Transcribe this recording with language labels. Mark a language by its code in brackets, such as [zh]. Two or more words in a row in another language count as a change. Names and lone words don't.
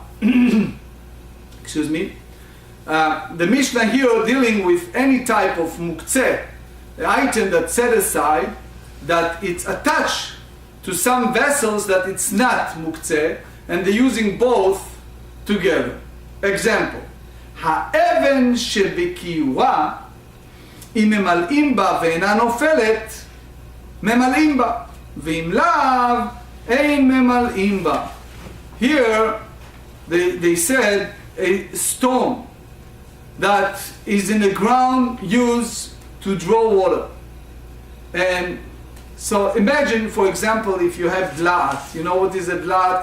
[en] Excuse me. The Mishnah here dealing with any type of muktzeh, the item that's set aside, that it's attached to some vessels that it's not muktzeh, and they're using both together. Example: [he] האבן שבקיורה, אם ממלאים בה ואינה נופלת, ממלאים בה, ואם לאו, אין ממלאים בה. [en] Here, they said a stone that is in the ground used to draw water. And so imagine, for example, if you have dlat. You know what is a dlat?